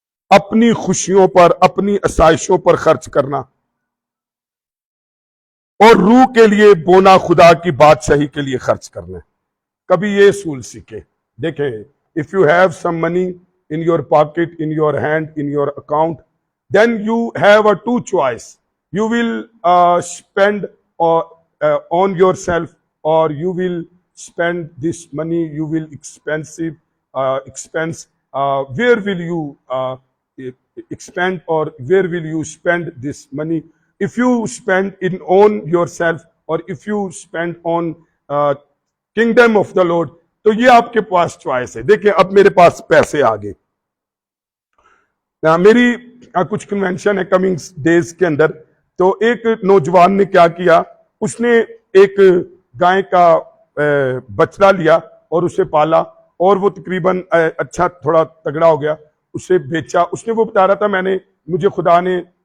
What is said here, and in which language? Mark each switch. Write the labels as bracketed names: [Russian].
[Urdu] اپنی خوشیوں پر اپنی آسائشوں پر خرچ کرنا اور روح کے لیے بونا خدا کی بادشاہی کے لیے خرچ کرنا کبھی یہ اصول سیکھے دیکھیں [English] if you have some money in your pocket, in your hand, in your account, then you have a two choice. You will spend on yourself or you will spend this money, you will expense. Where will you expend or where will you spend this money? If you spend it on yourself or if you spend on kingdom of the Lord, [Urdu] تو یہ آپ کے پاس choice ہے دیکھیں اب میرے پاس پیسے آگے میری کچھ کنونشن ہے کمنگ ڈیز کے اندر تو ایک نوجوان نے کیا کیا اس نے ایک گائے کا بچڑا لیا اور اسے پالا اور وہ تقریباً اچھا تھوڑا تگڑا ہو گیا اسے بیچا اس نے وہ بتا رہا تھا مجھے خدا نے